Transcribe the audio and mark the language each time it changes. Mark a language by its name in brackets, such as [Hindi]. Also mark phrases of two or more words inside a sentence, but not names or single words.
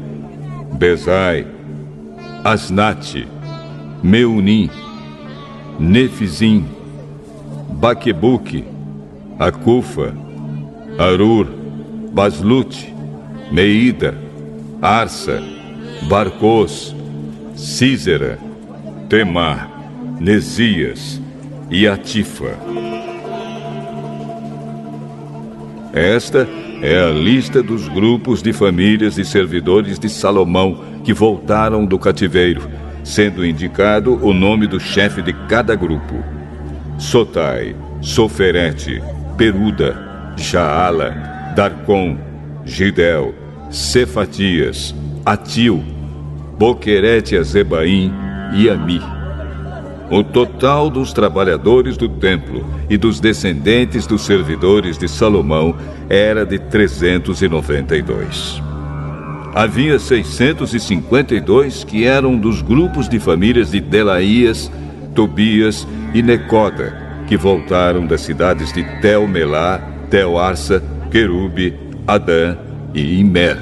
[Portuguese] Bezai, Asnate, Meunim, Nefizim, Baquebuque, Acufa, Arur, Baslute, Meida, Arsa, Barcos, Císera, Temar, Nesias e Atifa. Esta é a lista dos grupos de famílias de servidores de Salomão que voltaram do cativeiro, sendo indicado o nome do chefe de cada grupo: Sotai, Soferete, Peruda, Jaala, Darcon, Gidel, Cefatias, Atil, Boquerete-Azebaim e Ami. O total dos trabalhadores do templo e dos descendentes dos servidores de Salomão era de 392. Havia 652 que eram dos grupos de famílias de Delaías, Tobias e Necoda, que voltaram das cidades de Tel-Melá, Tel-Arsa, Querube, Adã e Imer.